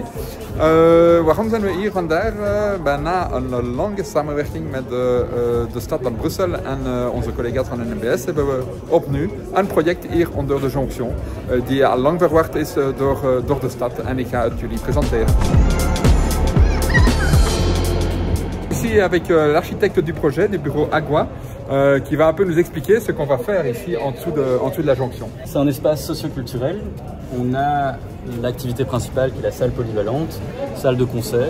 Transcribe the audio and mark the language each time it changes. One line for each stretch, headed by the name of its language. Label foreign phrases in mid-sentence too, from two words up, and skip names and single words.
Dutch: Waarom zijn we hier vandaag? Na een lange samenwerking met de stad van Brussel en onze collega's van NMBS hebben we opnieuw een project hier onder de Jonction die al lang verwacht is door de stad en ik ga het jullie presenteren.
French: Ici avec l'architecte du projet, du bureau Agua, qui va un peu nous expliquer ce qu'on va faire ici en dessous de la jonction. C'est un espace socioculturel. On a l'activité principale qui est la salle polyvalente, salle de concert.